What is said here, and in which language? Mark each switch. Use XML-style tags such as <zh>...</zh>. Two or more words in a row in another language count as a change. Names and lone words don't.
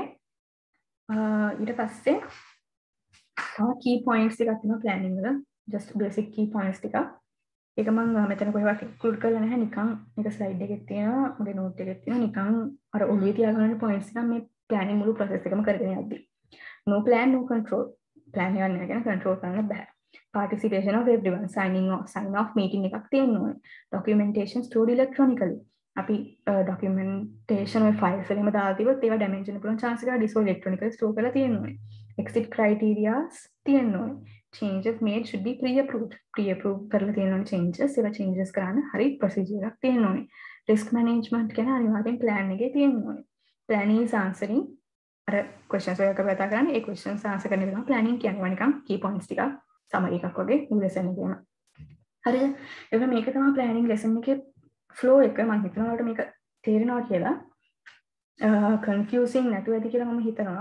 <si>ඊට පස්සේ</si> <en>key points</en> <si>ටිකක් තියෙනවා planning වල</si> <en>just basic key points</en> <si>ටිකක්. ඒක මම මෙතන කොහෙවත් include කරලා නැහැ නිකන් මේක slide එකේ තියෙනවා මගේ note එකේ තියෙනවා නිකන් අර ඔළුවේ තියාගන්න points ටික මේ planning මුළු process එකම කරගෙන යද්දී.</si> <en>No plan no control. plan</en> <si>එක නෑ</si> <en>control</en> <si>කරන්න බෑ.</si> <en>Participation of everyone sign off meeting</en> <si>එකක් තියෙන්න ඕනේ.</si> <en>Documentation stored electronically.</en> <si>අපි documentation ඔය files වලින්ම දාලා තිබ්බොත් ඒවා damage වෙන්න පුළුවන් chance එකක්</si> <en>disk electronically store</en> <si>කරලා තියෙන්න ඕනේ.</si> <en>Exit criteria</en> <si>තියෙන්න ඕනේ.</si> <en>Changes made should be pre-approved.</en> <si>Pre-approved කරලා තියෙන්න ඕනේ changes. ඒවා changes කරන්න හරි procedure එකක් තියෙන්න ඕනේ.</si> <en>Risk management</en> <si>ගැන අනිවාර්යෙන් plan එකේ තියෙන්න ඕනේ.</si> <en>Planning is answering</en> <si>අර questions වලට කතා කරන්නේ ඒ</si> <en>questions answer</en> <si>කරන එක තමයි planning කියන්නේ. නිකන්</si> <en>key points</en> <si>ටිකක් summary එකක් වගේ lesson එකේම. හරිද? ඒක මේක තමයි planning lesson එකේ flow එක. මම හිතනවා ඔයාලට මේක තේරෙනවා කියලා. confusing නැතුව ඇති කියලා මම හිතනවා.</si>